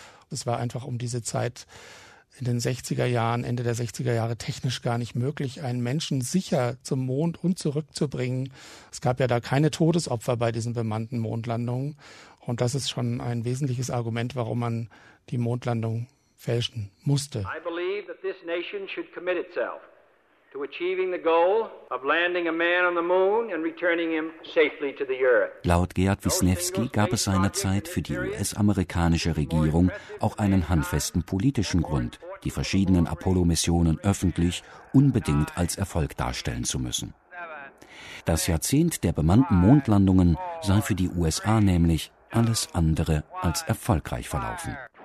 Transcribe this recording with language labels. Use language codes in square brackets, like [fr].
[de] Es war einfach um diese Zeit in den 60er Jahren, Ende der 60er Jahre, technisch gar nicht möglich, einen Menschen sicher zum Mond und zurückzubringen. Es gab ja da keine Todesopfer bei diesen bemannten Mondlandungen. Und das ist schon ein wesentliches Argument, warum man die Mondlandung fälschen musste. [en] I believe that this nation should commit itself to achieving the goal of landing a man on the moon and returning him safely to the earth. [de] Laut Gerhard Wisniewski gab es seinerzeit für die US-amerikanische Regierung auch einen handfesten politischen Grund, die verschiedenen Apollo-Missionen öffentlich unbedingt als Erfolg darstellen zu müssen. Das Jahrzehnt der bemannten Mondlandungen sei für die USA nämlich alles andere als erfolgreich verlaufen.